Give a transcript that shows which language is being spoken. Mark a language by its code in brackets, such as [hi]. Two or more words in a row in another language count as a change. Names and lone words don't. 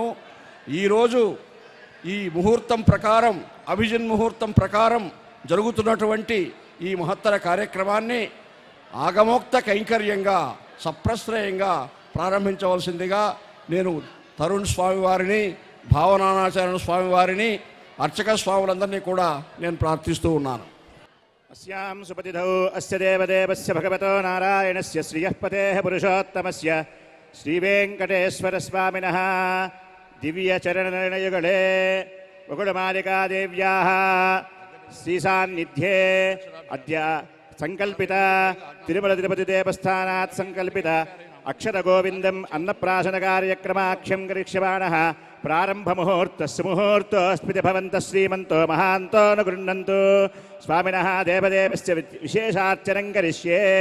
[te] ఈరోజు ఈ ముహూర్తం ప్రకారం, అభిజిన్ ముహూర్తం ప్రకారం జరుగుతున్నటువంటి ఈ మహత్తర కార్యక్రమాన్ని ఆగమోక్త కైంకర్యంగా, సప్రశ్రయంగా ప్రారంభించవలసిందిగా నేను తరుణ్ స్వామి వారిని, భావనానాచార్య స్వామి వారిని, అర్చక స్వాములందరినీ కూడా నేను ప్రార్థిస్తూ ఉన్నాను. [sa] अस्यां सुपतिधौ अस्य देवदेवस्य भगवतो नारायणस्य श्रियः पतेः पुरुषोत्तमस्य श्रीवेङ्कटेश्वरस्वामिनः दिव्यचरणनिर्णयुगले वकुलमालिकादेव्याः श्रीसान्निध्ये अद्य सङ्कल्पित तिरुमलतिरुपतिदेवस्थानात् सङ्कल्पित अक्षरगोविन्दम् अन्नप्राशनकार्यक्रमाख्यं करिष्यमाणः प्रारम्भमुहूर्तस्य मुहूर्तोऽस्मिति भवन्तः श्रीमन्तो महान्तो न गृह्णन्तु स्वामिनः देवदेवस्य विशेषार्चनं करिष्ये